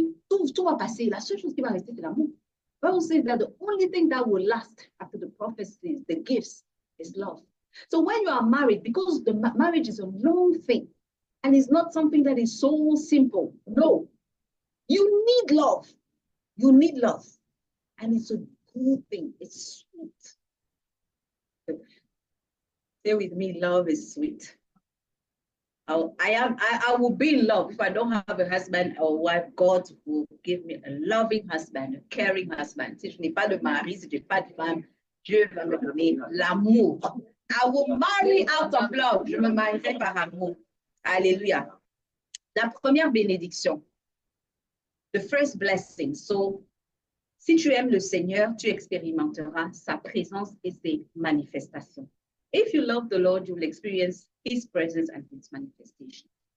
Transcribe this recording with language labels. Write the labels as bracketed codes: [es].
[fr] Tout va passer. La seule chose qui va rester, c'est l'amour. [en] Bible says that the only thing that will last after the prophecies, the gifts, is love. So when you are married, because the marriage is a long thing, and it's not something that is so simple. No, you need love. You need love. And it's a good thing. It's sweet. Say with me, love is sweet. I will be in love. If I don't have a husband or wife, God will give me a loving husband, a caring husband. [fr] Si je n'ai pas de mari, si je n'ai pas de femme, Dieu va me donner l'amour. [en] I will marry out of love. [fr] Je me marierai par amour. [en] Alléluia. [fr] La première bénédiction. [en] The first blessing. [fr] So, si tu aimes le Seigneur, tu expérimenteras sa présence et ses manifestations. [en] If you love the Lord, you will experience his presence and his manifestation.